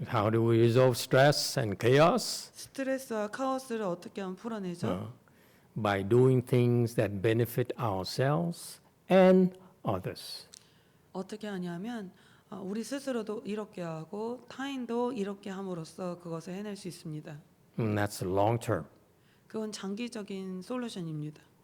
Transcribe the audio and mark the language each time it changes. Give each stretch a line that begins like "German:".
English: How do we resolve stress and chaos?
Korean: 스트레스와 카오스를 어떻게 하면 풀어내죠?
English: By doing things that benefit ourselves and others.
Korean: 어떻게 하냐면 우리 스스로도 이롭게 하고 타인도 이롭게 함으로써 그것을 해낼 수 있습니다.
English: And that's long term.
Korean: 그건 장기적인 솔루션입니다.